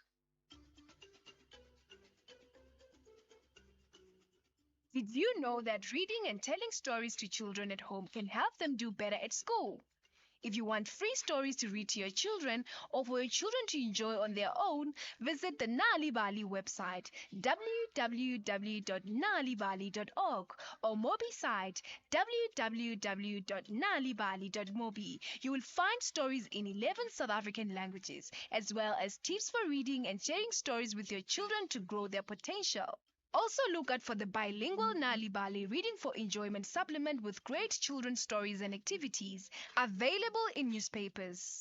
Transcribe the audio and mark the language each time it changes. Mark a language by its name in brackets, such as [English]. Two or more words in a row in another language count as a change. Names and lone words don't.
[English] Did you know that reading and telling stories to children at home can help them do better at school? If you want free stories to read to your children or for your children to enjoy on their own, visit the Nali Bali website www.nalibali.org or Mobi site www.nalibali.mobi. You will find stories in 11 South African languages, as well as tips for reading and sharing stories with your children to grow their potential. Also look out for the bilingual Nali Bali Reading for Enjoyment supplement with great children's stories and activities, available in newspapers.